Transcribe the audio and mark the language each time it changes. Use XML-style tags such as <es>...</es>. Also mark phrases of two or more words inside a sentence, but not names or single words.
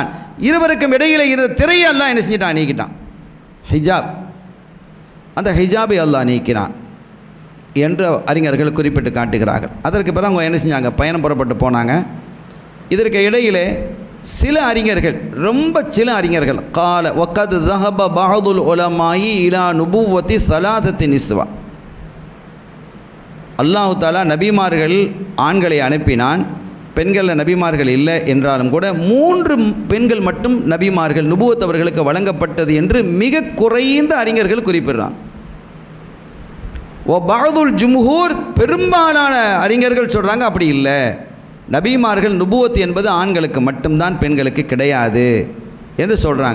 <ta>இருவருக்கும் இடையிலே இருந்த திரையை அல்லாஹ் என்ன செஞ்சிட்டான், நீக்கிட்டான், ஹிஜாப், அந்த ஹிஜாபை அல்லாஹ் நீக்கினான் என்று அறிஞர்கள் குறிப்பிட்டு காட்டுகிறார்கள். அதற்கு பிறகு அவங்க என்ன செஞ்சாங்க, பயணம் புறப்பட்டு போனாங்க. இதற்கு இடையிலே சில அறிஞர்கள், ரொம்ப சில அறிஞர்கள்,</ta> <ar>قال وقد ذهب بعض العلماء الى نبوة ثلاثة نسوة,</ar> <ta>அல்லாஹ் தஆலா நபிமார்கள் ஆண்களை அனுப்பினான், பெண்களில் நபிமார்கள் இல்லை என்றாலும் கூட 3 பெண்கள் மட்டும் நபிமார்கள் நுபுவத் அவர்களுக்கு வழங்கப்பட்டது என்று மிக குறைந்த அறிஞர்கள் குறிப்பிடுறாங்க.</ta> <ar>بعد الجمهور,</ar> <ta>பெரும்பாலான அறிஞர்கள் சொல்கிறாங்க அப்படி இல்லை, நபிமார்கள் நுபுவத் என்பது ஆண்களுக்கு மட்டும்தான், பெண்களுக்கு கிடையாது என்று சொல்கிறாங்க.</ta>